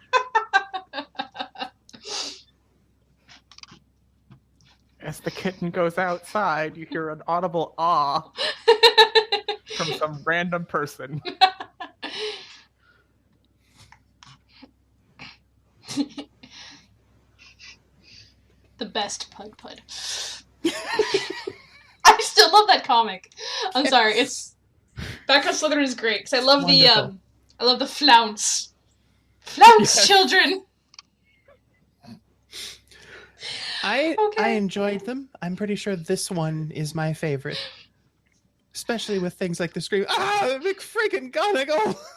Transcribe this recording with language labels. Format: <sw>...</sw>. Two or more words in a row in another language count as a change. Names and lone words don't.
<en>As the kitten goes outside, you hear an audible "ah" from some random person. The best pud pud. I still love that comic. I'm sorry, it's Background Slytherin is great because I love Wonderful. I love the flounce. Flounce, Yes. children! I Okay. enjoyed them. I'm pretty sure this one is my favorite. Especially with things like the scream, "Ah, McFriggin' Gonagall!"</en>